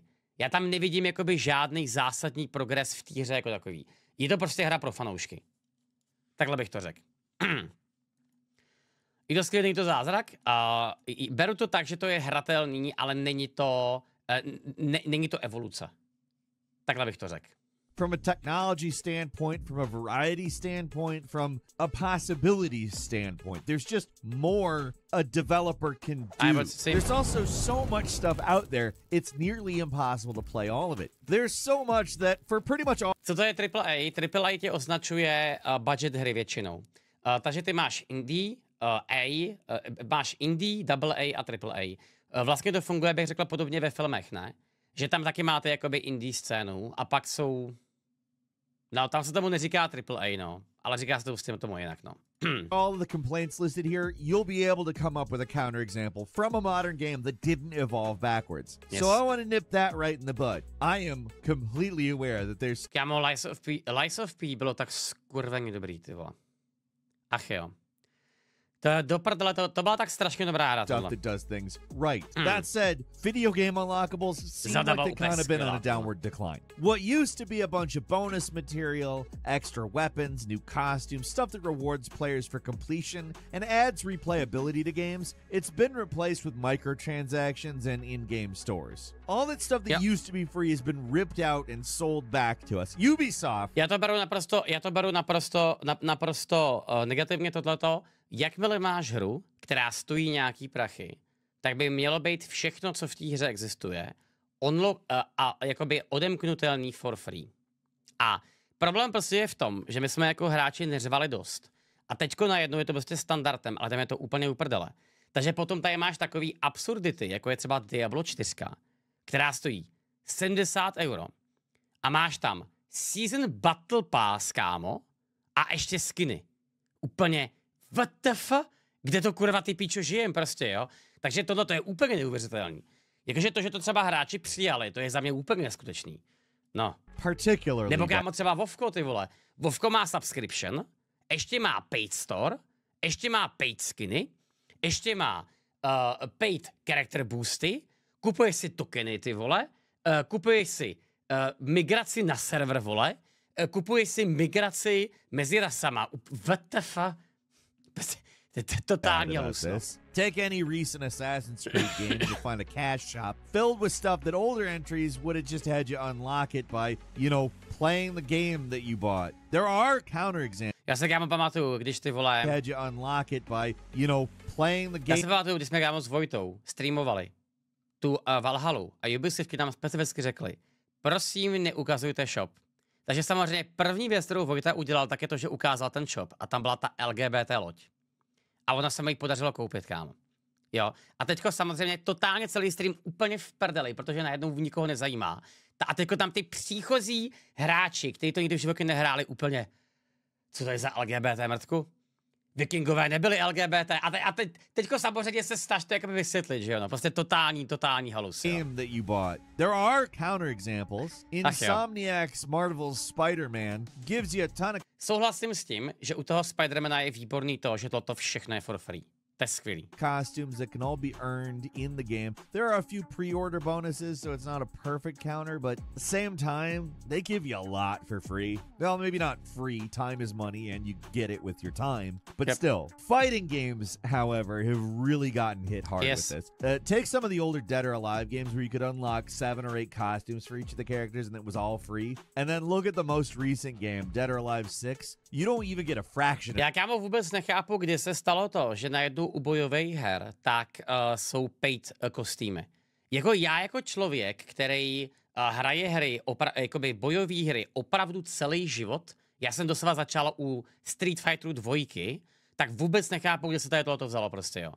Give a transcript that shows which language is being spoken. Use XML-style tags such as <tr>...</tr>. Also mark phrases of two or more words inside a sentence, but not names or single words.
<cs>Já tam nevidím jakoby žádný zásadní progres v té hře jako takový. Je to prostě hra pro fanoušky. Takhle bych to řekl. Je to skvělý, to zázrak. Beru to tak, že to je hratelný, ale není to evoluce. Takhle bych to řekl.</cs> <en>From a technology standpoint, from a variety standpoint, from a possibility standpoint. There's just more a developer can do. There's also so much stuff out there, it's nearly impossible to play all of it. There's so much that for pretty much all...</en> <cs>Co to je AAA? AAA tě označuje budget hry většinou. Takže ty máš indie, máš indie, AA a AAA. Vlastně to funguje, bych řekl, podobně ve filmech, ne? Že tam taky máte jakoby indie scénu a pak jsou... No, tam se tomu neříká AAA, no. Ale říká se to s tím tomu jinak, no.</cs> <en>All of the complaints listed here, you'll be able to come up with a counterexample from a modern game that didn't evolve backwards. Yes. So I want to nip that right in the bud. I am completely aware that there's...</en> <cs>Kámo, Lies of P bylo tak skurveně dobrý, ty vole. Ach jo. To byla tak strašně dobrá hra.</cs> <en>Stuff that does things right. That said, video game unlockables seem like they kind of been on a downward decline. What used to be a bunch of bonus material, extra weapons, new costumes, stuff that rewards players for completion, and adds replayability to games, it's been replaced with microtransactions and in-game stores. All that stuff that used to be free has been ripped out and sold back to us.</en> <cs>Ubisoft. Já to beru naprosto negativně tohleto. Jakmile máš hru, která stojí nějaký prachy, tak by mělo být všechno, co v té hře existuje, jakoby odemknutelný</cs> <en>for free.</en> <cs>A problém prostě je v tom, že my jsme jako hráči neřvali dost. A teďko najednou je to prostě standardem, ale tam je to úplně uprdele. Takže potom tady máš takový absurdity, jako je třeba Diablo 4, která stojí 70 €. A máš tam Season Battle Pass, kámo, a ještě skiny.</cs> <en>Úplně what the fuck?</en> <cs>Kde to kurva ty píčo žijem prostě, jo? Takže tohle to je úplně neuvěřitelný. Jakože to, že to třeba hráči přijali, to je za mě úplně neskutečný. No. Nebo kámo třeba Vovko, ty vole. Vovko má subscription, ještě má</cs> <en>paid store,</en> <cs>ještě má paid skiny, ještě má</cs> <en>paid character</en> <cs>boosty, kupuješ si tokeny, ty vole, kupuješ si migraci na server, vole, kupuješ si migraci mezi rasama. WTF? To je totální halus.</cs> <en>Take any recent Assassin's Creed game and you find a cash shop filled with stuff that older entries would have just had you unlock it by, you know, playing the game that you bought. There are counterexamples.</en> <cs>Já se kámo pamatuju, když ty vole...</cs> <en>Had you unlock it by, you know, playing the game.</en> <cs>Já se pamatuju, když jsme kámo s Vojtou streamovali tu Valhalu a Ubisofti nám specificky řekli, prosím, neukazujte shop. Takže samozřejmě první věc, kterou Vojta udělal, tak je to, že ukázal ten shop a tam byla ta LGBT loď. A ona se mi podařilo koupit, kámo. Jo. A teďko samozřejmě totálně celý stream úplně v prdeli, protože najednou nikoho nezajímá. A teďko tam ty příchozí hráči, kteří to nikdy v životě nehráli úplně. Co to je za LGBT mrtku? Vikingové nebyli LGBT. A teďko samozřejmě se snaž to jakoby vysvětlit, že jo? No, prostě totální halus.</cs> <en>Game that you bought. There are counterexamples. Insomniac's Marvel's Spider-Man gives you a ton of...</en> <cs>Souhlasím s tím, že u toho Spider-Mana je výborný to, že toto všechno je</cs> <en>for free.</en> <cs>To je skvělý.</cs> <en>Costumes that can all be earned in the game. There are a few pre-order bonuses, so it's not a perfect counter, but at the same time, they give you a lot for free. Well, maybe not free. Time is money, and you get it with your time. But still, fighting games, however, have really gotten hit hard with this. Take some of the older Dead or Alive games where you could unlock 7 or 8 costumes for each of the characters, and it was all free. And then look at the most recent game, Dead or Alive 6. You don't even get a fraction of...</en> <cs>Já kámo vůbec nechápu, kdy se stalo to, že najednou u bojových her tak jsou paid kostýmy. Jako člověk, který hraje hry, jakoby bojové hry opravdu celý život, já jsem doslova začal u Street Fighteru 2, tak vůbec nechápu, kde se tady tohoto vzalo prostě, jo.</cs>